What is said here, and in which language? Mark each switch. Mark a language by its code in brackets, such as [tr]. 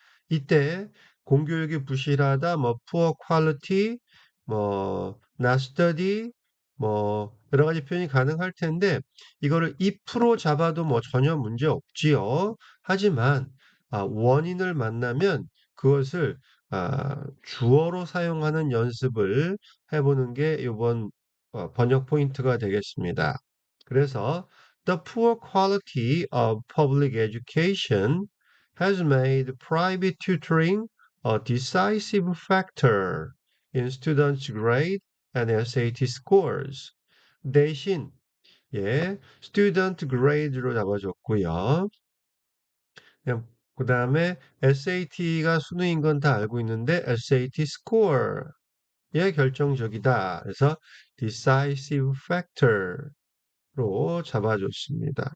[ko] 이때 공교육이 부실하다, 뭐 [en] poor quality, [ko] 뭐 [en] not study, [ko] 뭐 여러 가지 표현이 가능할 텐데 이거를 if로 잡아도 뭐 전혀 문제 없지요. 하지만 원인을 만나면 그것을 주어로 사용하는 연습을 해보는 게 이번 번역 포인트가 되겠습니다. 그래서 [en] The poor quality of public education has made private tutoring a decisive factor in students' grade and SAT scores. [ko] 대신 예, [en] student grade [ko] 로 잡아줬고요. 그냥 그 다음에 SAT가 수능인 건 다 알고 있는데 [en] SAT score [ko] 에 결정적이다. 그래서 [en] decisive factor [ko] 로 잡아줬습니다.